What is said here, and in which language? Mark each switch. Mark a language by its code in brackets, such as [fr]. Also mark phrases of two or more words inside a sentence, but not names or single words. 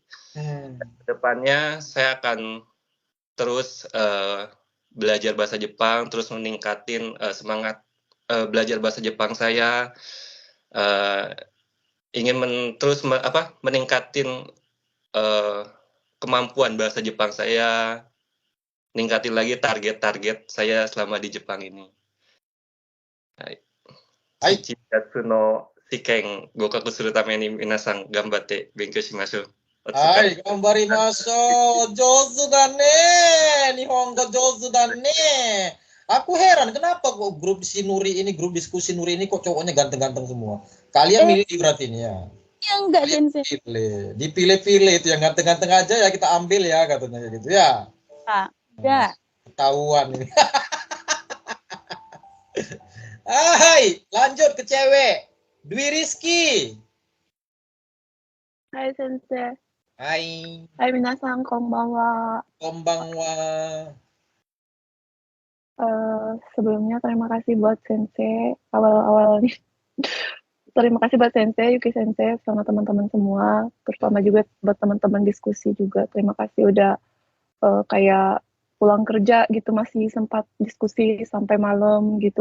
[id] Kedepannya saya akan terus belajar bahasa Jepang, terus meningkatin semangat belajar bahasa Jepang saya, ingin terus meningkatin kemampuan bahasa Jepang saya, meningkatin lagi target-target saya selama di Jepang ini. [ja] 七月の試験合格するために皆さん頑張って勉強しましょう. はい、頑張りましょう。上手だね. 日本語上手だね. [id] Aku heran kenapa kok grup Sinuri ini, grup diskusi Nuri ini kok cowoknya ganteng-ganteng semua. Kalian milih berarti ini ya. Ya enggak Sensei. Dipilih-pilih itu yang ganteng-ganteng aja ya kita ambil ya katanya gitu ya. Enggak. Ketahuan ini. Hai, lanjut ke cewek. Dwi Rizky. [ja] はい先生. Hai. はい皆さんこんばんは. Konbanwa. [id] Sebelumnya terima kasih buat Sensei awal-awal nih. Terima kasih buat Sensei, Yuki Sensei, sama teman-teman semua. Terutama juga buat teman-teman diskusi juga. Terima kasih udah kayak pulang kerja gitu masih sempat diskusi sampai malam gitu.